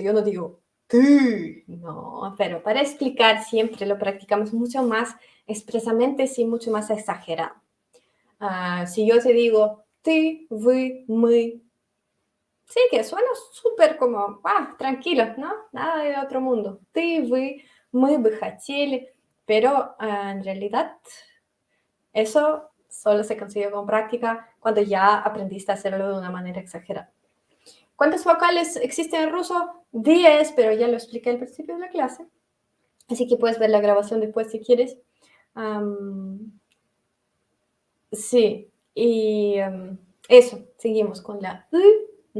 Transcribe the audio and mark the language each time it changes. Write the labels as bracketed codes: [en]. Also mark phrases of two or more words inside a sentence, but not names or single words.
[es] Yo no digo, "Tú", no, pero para explicar siempre lo practicamos mucho más expresamente, sí, mucho más exagerado. Si yo te digo, [ru] ты, вы, мы, [es] sí, que suena súper como, tranquilo, ¿no? Nada de otro mundo. [ru] Ты, вы, мы бы хотели. [es] Pero en realidad eso solo se consigue con práctica cuando ya aprendiste a hacerlo de una manera exagerada. ¿Cuántas vocales existen en ruso? 10, pero ya lo expliqué al principio de la clase. Así que puedes ver la grabación después si quieres. Sí, y eso, seguimos con la U.